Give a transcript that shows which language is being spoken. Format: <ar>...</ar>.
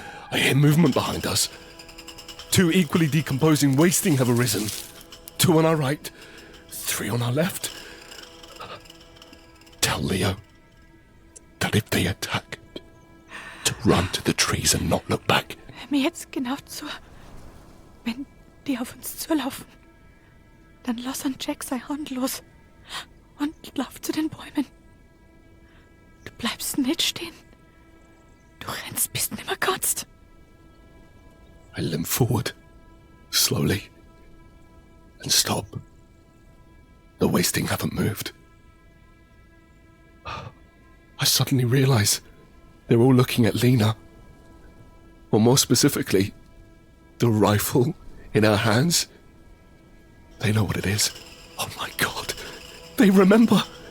<en>I hear movement behind us. 2 equally decomposing wasting have arisen. 2 on our right, 3 on our left. Tell Leo that if they attack, to run to the trees and not look back.</en> <de>Hör mir jetzt genau zu. Wenn die auf uns zulaufen, dann lass an Jack sein Hand los und lauf zu den Bäumen. Du bleibst nicht stehen. Du rennst, bis du nimmer kannst.</de> <en>I limp forward, slowly, and stop. The wasting haven't moved. I suddenly realize they're all looking at Lina. Or more specifically, the rifle in her hands. They know what it is. Oh my God. They remember.</en>